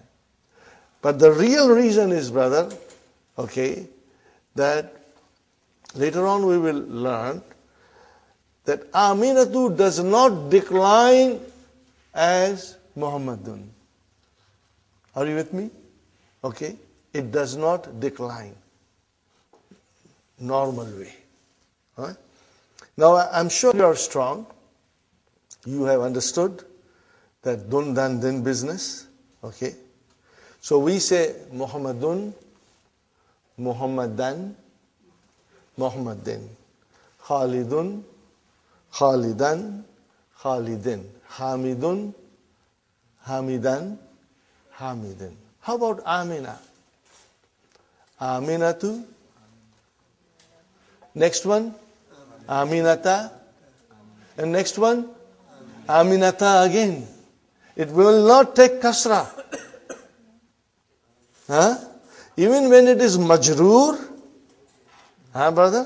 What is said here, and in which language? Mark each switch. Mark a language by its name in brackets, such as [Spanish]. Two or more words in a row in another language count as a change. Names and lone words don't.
[English] But the real reason is, brother, that later on we will learn that Aminatu does not decline as Muhammadun. Are you with me? Okay? It does not decline. Normal way. Huh? Now, I'm sure you are strong. You have understood that [Arabic] dun dan din [English] business. Okay? So we say Muhammadun, Muhammadan, Muhammadin. Khalidun, Khalidan, Khalidin. Hamidun, Hamidan, Hamidin. How about Amina? Aminatu. Next one, Aminata. And next one, Aminata again. It will not take kasra. Even when it is majroor, brother?